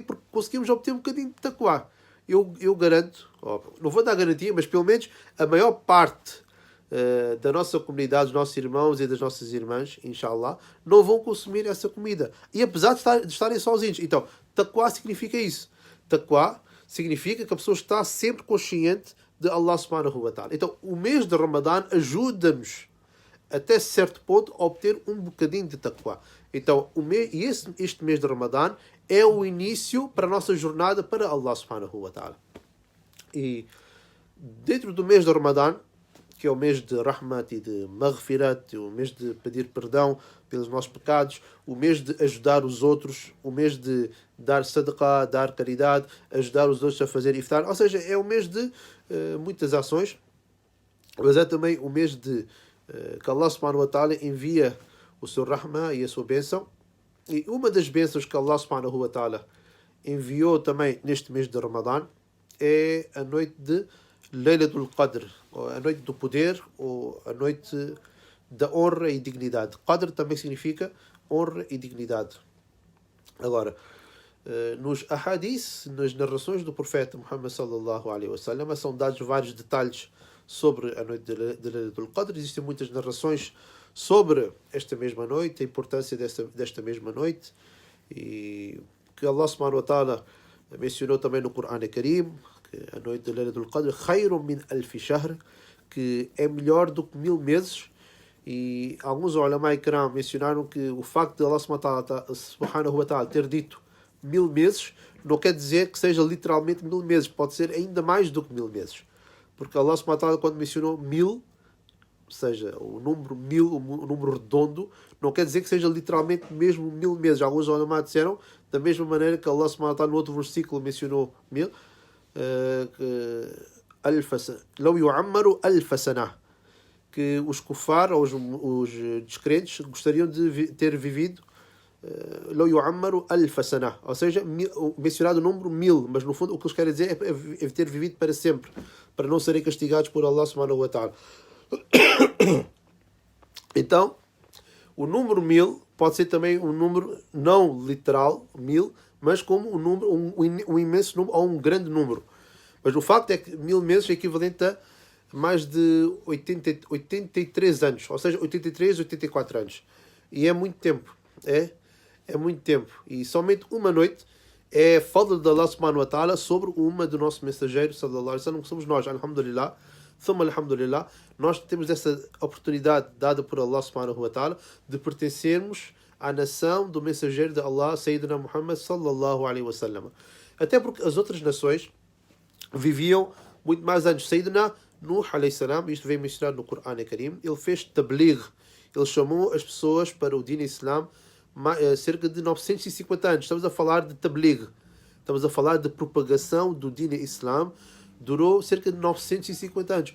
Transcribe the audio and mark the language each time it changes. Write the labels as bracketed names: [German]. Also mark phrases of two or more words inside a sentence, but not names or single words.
[Portuguese] Porque conseguimos obter um bocadinho de taqwa. Eu garanto, não vou dar garantia, mas pelo menos a maior parte da nossa comunidade, dos nossos irmãos e das nossas irmãs, inshallah, não vão consumir essa comida. E apesar de estarem sozinhos. Então, taqwa significa isso. Taqwa significa que a pessoa está sempre consciente de [Arabic] الله سبحانه وتعالى. [Portuguese] Então, o mês de Ramadã ajuda-nos até certo ponto a obter um bocadinho de taqwa. Então, este mês de Ramadã é o início para a nossa jornada para [Arabic] الله سبحانه وتعالى. [Portuguese] E dentro do mês de Ramadã, que é o mês de Rahmat e de Maghfirat, o mês de pedir perdão pelos nossos pecados, o mês de ajudar os outros, o mês de dar sadaqah, dar caridade, ajudar os outros a fazer iftar. Ou seja, é o mês de muitas ações, mas é também o mês de que [Arabic] الله سبحانه وتعالى [Portuguese] envia o seu Rahma e a sua bênção. E uma das bênçãos que [Arabic] الله سبحانه وتعالى [Portuguese] enviou também neste mês de Ramadã é a noite de Laylatul Qadr, ou a noite do poder, ou a noite da honra e dignidade. Qadr também significa honra e dignidade. Agora, nos ahadith, nas narrações do profeta Muhammad [Arabic] صلى الله عليه وسلم, [Portuguese] são dados vários detalhes sobre a noite de Laylatul Qadr. Existem muitas narrações sobre esta mesma noite, a importância desta mesma noite, e que [Arabic] الله سبحانه وتعالى [Portuguese] mencionou também no Corão Karim, que a noite de Laylatul Qadr, [Arabic] خير من ألف شهر, [Portuguese] que é melhor do que 1000 meses. E alguns [Urdu] علماء کرام [Portuguese] mencionaram que o facto de [Arabic] الله سبحانه وتعالى [Portuguese] ter dito 1000 meses não quer dizer que seja literalmente 1000 meses, pode ser ainda mais do que 1000 meses. [Arabic] Porque الله سبحانه وتعالى, [Portuguese] quando mencionou 1000, ou seja, o número 1000, o número redondo, não quer dizer que seja literalmente mesmo 1000 meses. Alguns ulama disseram, da mesma maneira que [Arabic] الله سبحانه وتعالى [Portuguese] no outro versículo mencionou 1000, que os kufar, ou os descrentes, gostariam de ter vivido ou seja, mencionado o número 1000, mas no fundo o que eles querem dizer é ter vivido para sempre, para não serem castigados por [Arabic] الله سبحانه وتعالى. [Portuguese] Então, o número 1000 pode ser também um número não literal, 1000, mas como um imenso número, ou um grande número. Mas o facto é que 1000 meses é equivalente a mais de 83 anos, ou seja, 83, 84 anos. E é muito tempo. É muito tempo. E somente uma noite é fadl de [Arabic] الله سبحانه وتعالى [Portuguese] sobre uma do nosso mensageiro, [Arabic] صلى الله عليه وسلم, [Portuguese] que somos nós, alhamdulillah. Alhamdulillah, nós temos essa oportunidade dada por [Arabic] الله سبحانه وتعالى [Portuguese] de pertencermos à nação do mensageiro de Allah, Sayyidina Muhammad [Arabic] صلى الله عليه وسلم. [Portuguese] Até porque as outras nações viviam muito mais anos. [Arabic] Sayyidina Nuh عليه السلام, [Portuguese] isto vem mencionado no Corão Karim, ele fez tabligh, ele chamou as pessoas para o Din Islam cerca de 950 anos. Estamos a falar de tabligh, estamos a falar de propagação do Din Islam, durou cerca de 950 anos.